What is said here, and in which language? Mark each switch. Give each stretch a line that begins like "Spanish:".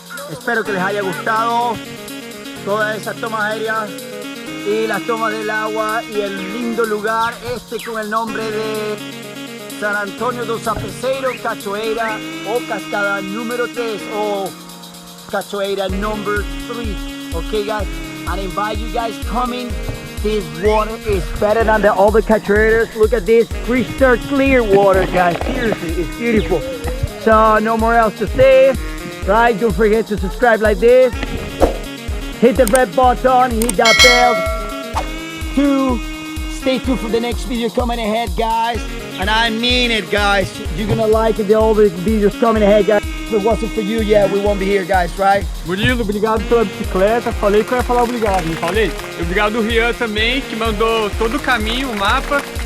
Spanish: Espero que les haya gustado todas esas tomas aéreas y las tomas del agua y el lindo lugar este con el nombre de San Antonio do SAPEZEIRO, Cachoeira o cascada número 3 o Cachoeira number 3.
English: Okay guys, I invite you guys coming. This water is better than the other cachoeiras. Look at this crystal clear water, guys. Seriously, it's beautiful. So no more else to say, right? Don't forget to subscribe like this. Hit the red button, hit that bell to stay tuned for the next video coming ahead, guys. And I mean it, guys. You're gonna like it, all the videos coming ahead, guys. If it wasn't for you, yeah, we won't be here, guys, right?
Portuguese: Murilo, obrigado pela bicicleta. Falei que eu ia falar obrigado, não falei? E obrigado ao Rian também, que mandou todo o caminho, o mapa.